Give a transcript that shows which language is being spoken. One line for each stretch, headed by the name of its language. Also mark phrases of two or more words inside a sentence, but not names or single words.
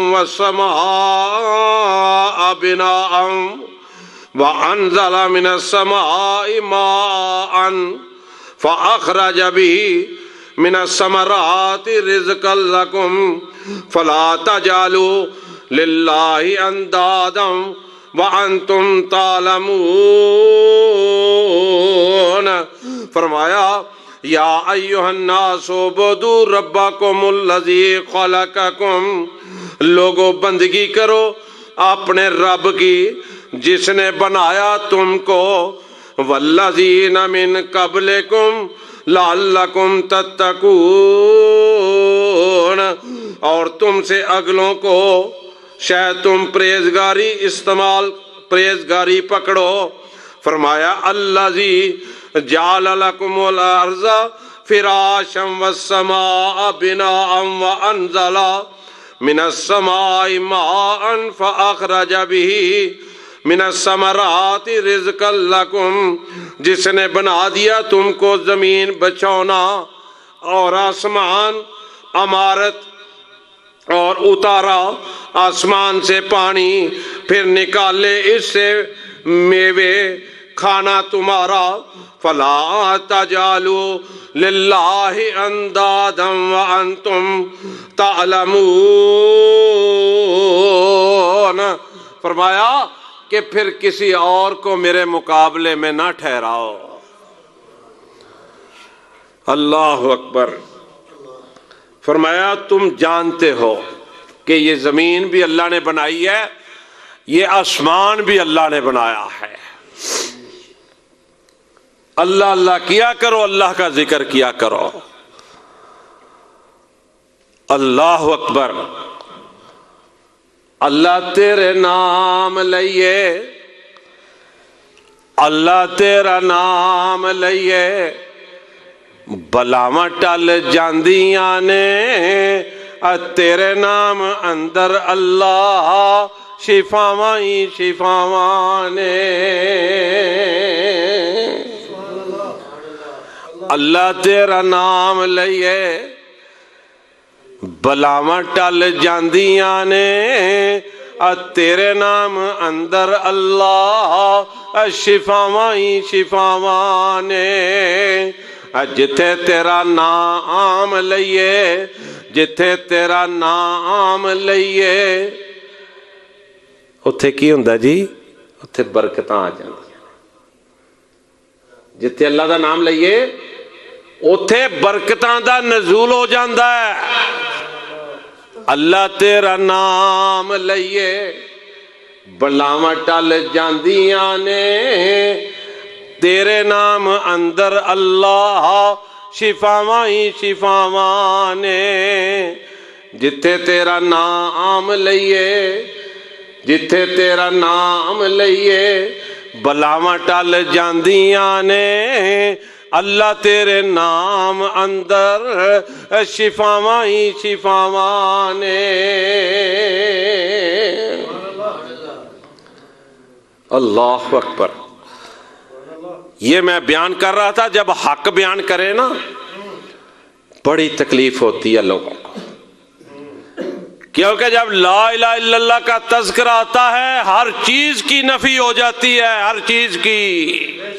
Arabic: والسماء بناء وانزل من السماء ماء فاخرج به من الثمرات رزقا لکم فلا تجعلوا للہ اندادا وانتم تعلمون۔
Urdu: فرمایا
Arabic: یا ایھا الناس اعبدوا ربکم الذی خلقکم،
Urdu: لوگو بندگی کرو اپنے رب کی جس نے بنایا تم کو،
Arabic: والذین من قبلکم لعلکم تتقون،
Urdu: اور تم سے اگلوں کو شاید تم پرہیزگاری پکڑو۔
Arabic: فرمایا الذی جعل لکم الارض فراشا والسماء بناء وانزل من السماء ماء فاخرج به من الثمرات رزقا لکم،
Urdu: جس نے بنا دیا تم کو زمین بچھونا اور آسمان عمارت، اور اتارا آسمان سے پانی، پھر نکالے اس سے میوے کھانا تمہارا،
Arabic: فلا تجعلوا للہ اندادا وانتم تعلمون۔
Urdu: فرمایا کہ پھر کسی اور کو میرے مقابلے میں نہ ٹھہراؤ۔
Arabic: اللہ اکبر۔
Urdu: فرمایا تم جانتے ہو کہ یہ زمین بھی اللہ نے بنائی ہے، یہ آسمان بھی اللہ نے بنایا ہے۔ اللہ اللہ کیا کرو، اللہ کا ذکر کیا کرو۔
Arabic: اللہ اکبر۔
Punjabi: اللہ تیرے نام لئیے اللہ تیرا نام لئیے بلاواں ٹل جاندیاں نے، تیرے نام اندر اللہ شفاواں ہی شفاواں نے۔ اللہ تیرا نام لئیے بلاواں ٹل جاندیاں نے، تیرے نام اندر اللہ شفاواں ہی شفاواں نے۔ جتھے تیرا نام لئیے، جتھے تیرا نام لئیے، اتھے کی ہوندا جی؟ اتھے برکتاں آ جاندیاں۔ جتھے اللہ دا نام لئیے اتھے برکتاں دا نزول ہو جاندا ہے۔ اللہ تیرا نام لئیے بلاواں ٹل جاندیاں نے، تیرے نام اندر اللہ شفاواں ہی شفاواں نے۔ جتھے تیرا نام لئیے، جتھے تیرا نام لئیے بلاواں ٹل جاندیاں نے، اللہ تیرے نام اندر شفاواں ہی شفاواں نے۔
Arabic: اللہ اکبر۔
Urdu: یہ میں بیان کر رہا تھا، جب حق بیان کرے نا بڑی تکلیف ہوتی ہے لوگوں کو، کیونکہ جب
Arabic: لا الہ الا اللہ
Urdu: کا تذکرہ آتا ہے ہر چیز کی نفی ہو جاتی ہے، ہر چیز کی۔